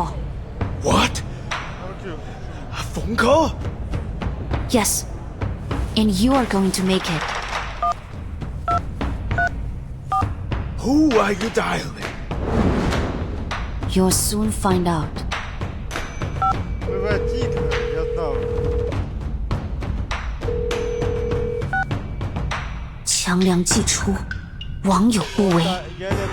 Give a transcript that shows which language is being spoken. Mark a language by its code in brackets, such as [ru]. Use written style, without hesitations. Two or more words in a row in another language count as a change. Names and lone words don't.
[en] What? A phone call? Yes. And you are going to make it. Who are you dialing? You'll soon find out. [ru] Превратитель, я знал. [zh] 强梁既出，王有不为， [ru] Я не